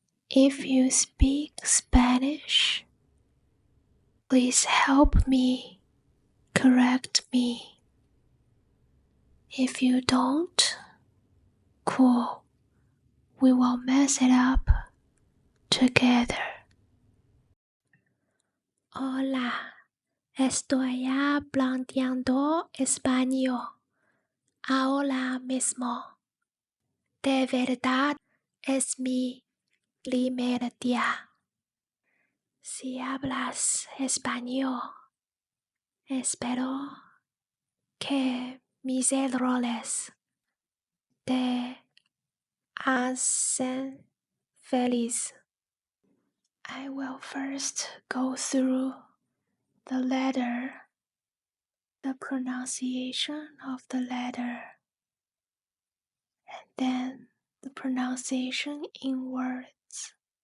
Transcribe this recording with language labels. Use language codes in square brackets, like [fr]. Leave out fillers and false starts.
[en] If you speak Spanish, please help me, correct me. If you don't, cool, we will mess it up together. [es] Hola, estoy hablando español ahora mismo. De verdad es mi primer día. Si hablas español, espero que mis errores te hacen feliz. [en] I will first go through the letter, the pronunciation of the letter, and then the pronunciation in words.